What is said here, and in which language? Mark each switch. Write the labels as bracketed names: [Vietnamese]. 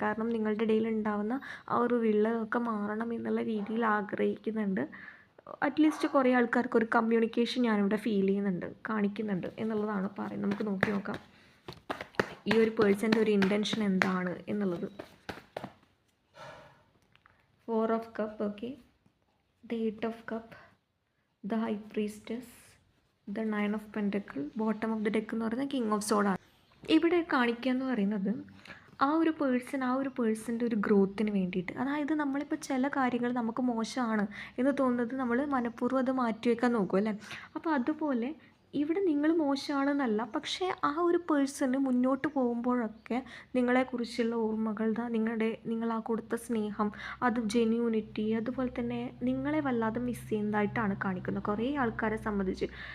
[Malayalam] കാരണം നിങ്ങളുടെ ഇടയിൽ ഉണ്ടാകുന്ന ആ ഒരു വിള്ളലൊക്കെ മാറണം എന്നുള്ള രീതിയിൽ ആഗ്രഹിക്കുന്നുണ്ട്. അറ്റ്ലീസ്റ്റ് കുറേ ആൾക്കാർക്ക് ഒരു കമ്മ്യൂണിക്കേഷൻ ഞാനിവിടെ കാണിക്കുന്നുണ്ട് എന്നുള്ളതാണ് പറയുന്നത്. നമുക്ക് നോക്കി നോക്കാം ഈ ഒരു പേഴ്സൻ്റെ ഒരു ഇൻറ്റൻഷൻ എന്താണ് എന്നുള്ളത്. [English] 4 of Cup, okay, the 8 of Cup, the High Priestess, the 9 of Pentacle, bottom of the deck [Malayalam] എന്ന് പറയുന്നത് [English] King of Swords [Malayalam] ആണ്. ഇവിടെ കാണിക്കുക എന്ന് പറയുന്നത് ആ ഒരു പേഴ്സൻ്റെ ഒരു ഗ്രോത്തിന് വേണ്ടിയിട്ട്. അതായത് നമ്മളിപ്പോൾ ചില കാര്യങ്ങൾ നമുക്ക് മോശമാണ് എന്ന് തോന്നുന്നത് നമ്മൾ മനഃപൂർവ്വം അത് മാറ്റിവെക്കാൻ നോക്കും അല്ലേ. അപ്പോൾ അതുപോലെ ഇവിടെ നിങ്ങൾ മോശമാണെന്നല്ല, പക്ഷേ ആ ഒരു പേഴ്സണ് മുന്നോട്ട് പോകുമ്പോഴൊക്കെ നിങ്ങളെക്കുറിച്ചുള്ള ഓർമ്മകൾ, നിങ്ങൾ ആ കൊടുത്ത സ്നേഹം, അത് ജെന്യൂനിറ്റി, അതുപോലെ തന്നെ നിങ്ങളെ വല്ലാതെ മിസ് ചെയ്യുന്നതായിട്ടാണ് കാണിക്കുന്നത് കുറേ ആൾക്കാരെ സംബന്ധിച്ച്.